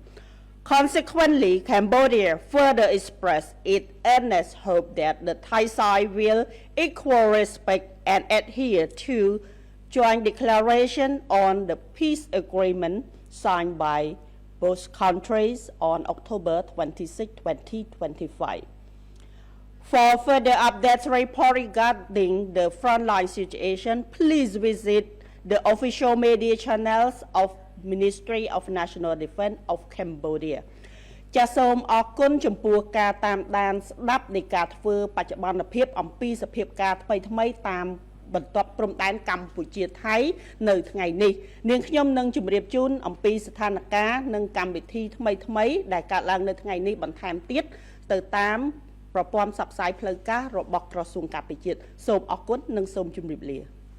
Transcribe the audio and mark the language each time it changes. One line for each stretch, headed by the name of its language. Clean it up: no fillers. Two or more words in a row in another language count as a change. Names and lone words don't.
English: Consequently, Cambodia further expressed its earnest hope that the Thai side will equal respect and adhere to joint declaration on the peace agreement signed by both countries on October 26, 2025. For further updates report regarding the frontline situation, please visit the official media channels of Ministry of National Defense of Cambodia.
Khmer: ចាសសូមអរគុណចំពោះការតាមដានស្ដាប់នៃការធ្វើបច្ចុប្បន្នភាពអំពីសភាពការថ្មីតាមបន្ទាប់ព្រំដែនកម្ពុជាថៃនៅថ្ងៃនេះនាងខ្ញុំនឹងជម្រាបជូនអំពីស្ថានភាពនិងកម្មវិធីថ្មីដែលកើតឡើងនៅថ្ងៃនេះបន្ថែមទៀតទៅតាមប្រព័ន្ធផ្សព្វផ្សាយផ្លូវការរបស់ក្រសួងការពារជាតិសូមអរគុណនិងសូមជម្រាបលា